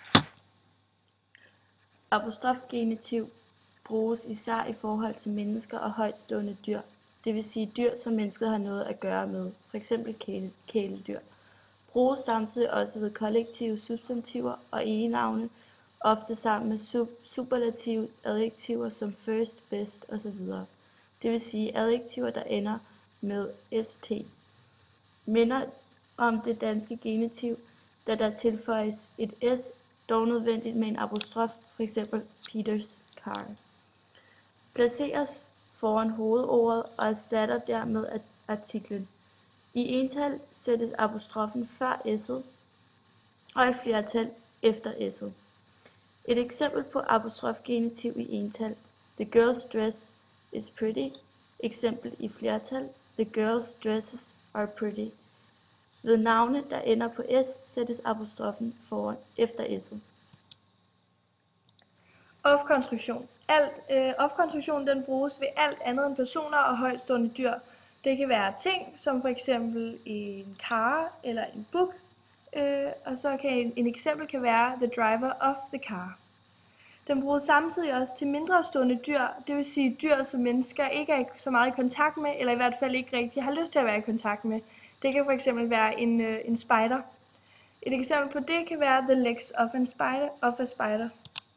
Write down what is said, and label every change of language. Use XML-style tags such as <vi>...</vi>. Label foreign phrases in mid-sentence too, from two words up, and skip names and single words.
<da>Apostrofgenitiv bruges især i forhold til mennesker og højtstående dyr, det vil sige dyr, som mennesket har noget at gøre med, f.eks. kæledyr. Bruges samtidig også ved kollektive substantiver og egenavne, ofte sammen med superlative adjektiver som</da> <en>first, best</en> <da>osv. Det vil sige adjektiver, der ender med st. Minder om det danske genitiv, da der tilføjes et s, dog nødvendigt med en apostrof, f.eks.</da> <en>Peters car.</en> <da>Placeres foran hovedordet og erstatter dermed artiklen. I ental sættes apostrofen før s'et og i flertal efter s'et. Et eksempel på apostrofgenitiv i ental:</da> <en>The girl's dress is pretty.</en> <da>Eksempel i flertal:</da> <en>The girl's dresses are pretty.</en> <da>Ved navne, der ender på s, sættes apostrofen foran efter s'et. Of-konstruktion. Of-konstruktion den bruges ved alt andet end personer og højtstående dyr. Det kan være ting, som for eksempel en car eller en book. Og så kan en eksempel kan være</da> <en>the driver of the car.</en> <da>Den bruges samtidig også til mindre stående dyr, det vil sige dyr, som mennesker ikke er så meget i kontakt med, eller i hvert fald ikke rigtig har lyst til at være i kontakt med. Det kan for eksempel være en spider. Et eksempel på det kan være</da> <en>the legs of a spider.</en>